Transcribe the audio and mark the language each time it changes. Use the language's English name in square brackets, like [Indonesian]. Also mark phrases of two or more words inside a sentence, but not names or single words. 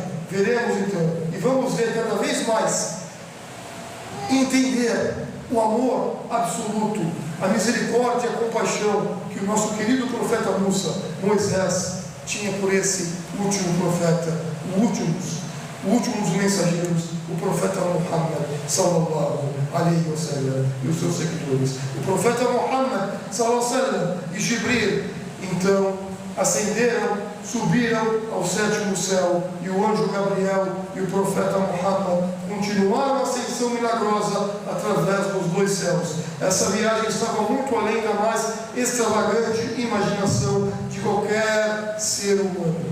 [Portuguese] Veremos então, e vamos ver cada vez mais, entender o amor absoluto, a misericórdia e a compaixão que o nosso querido profeta Moisés tinha por esse último profeta, os últimos mensageiros, o profeta Muhammad [Arabic] صلى الله عليه وسلم [Portuguese] e os seus seguidores. O profeta Muhammad [Arabic] صلى الله عليه وسلم [Portuguese] e Jibril então ascenderam, subiram ao sétimo céu, e o anjo Gabriel e o profeta Muhammad continuaram a ascensão milagrosa através dos dois céus. Essa viagem estava muito além da mais extravagante imaginação de qualquer ser humano.